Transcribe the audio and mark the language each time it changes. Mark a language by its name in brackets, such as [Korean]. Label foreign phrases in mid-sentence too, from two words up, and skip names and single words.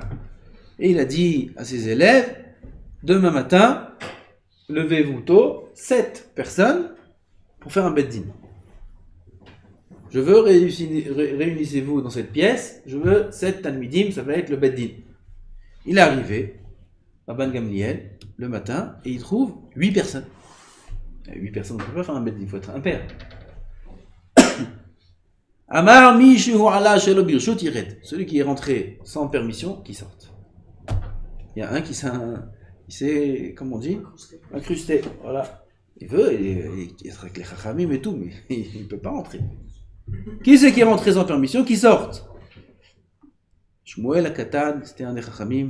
[French] Et il a dit à ses élèves, demain matin, levez-vous tôt, 7 personnes, pour faire un bet din. Je veux réunissez-vous dans cette pièce, je veux 7 talmidim, ça va être le bet din. Il est arrivé, Rabban Gamliel, le matin, et il trouve 8 personnes. 8 personnes, on ne peut pas faire un bet din, il faut être impair. [Hebrew] אמר מי שעלה שלא ברשות ירד. [French] Celui qui est rentré sans permission, qui sorte. Il y a un qui s'est, comment on dit, incrusté. Voilà. Il veut, il sera avec les chachamim et tout, mais il ne peut pas rentrer. Qui c'est qui est rentré sans permission, qui sorte? Shmuel HaKatan, c'était un des chachamim.